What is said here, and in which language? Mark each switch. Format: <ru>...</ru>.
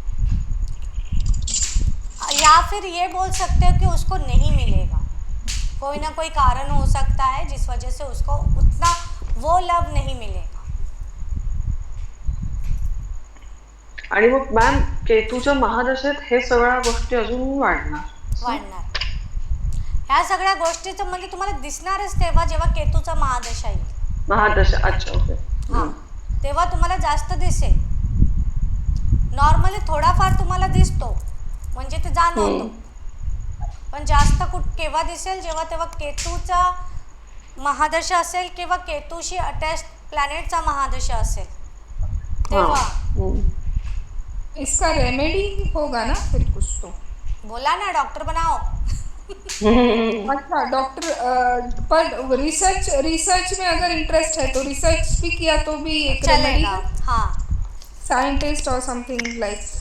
<hi>या फिर ये बोल सकते हो कि उसको नहीं मिलेगा, कोई ना कोई कारण हो सकता है जिस वजह से उसको उतना वो लव नहीं मिलेगा।</hi> <mr>आणि मग मॅम केतूच्या महादशेत हे सगळ्या गोष्टी अजून वाढणार. वाढणार, ह्या सगळ्या गोष्टीचं म्हणजे तुम्हाला दिसणारच तेव्हा जेव्हा केतूचा महादशा येईल।</mr> <hi>महादशा, अच्छा ओके.</hi> <mr>हां, तेव्हा तुम्हाला जास्त दिसेल। नॉर्मली थोडाफार तुम्हाला दिसतो, म्हणजे ते जाणवतो, पण जास्त केव्हा दिसेल, जेव्हा तेव्हा केतूचा महादशा असेल किंवा केतूशी अटॅच प्लॅनेटचा महादशा असेल तेव्हा।</mr> <hi>इसका रेमेडी होगा ना फिर कुछ तो। बोला ना, डॉक्टर बनाओ। अच्छा डॉक्टर, पर रिसर्च में अगर इंटरेस्ट है तो रिसर्च भी किया तो भी एक रेमेडी चलेगा। है, हाँ, साइंटिस्ट और समथिंग लाइक।</hi>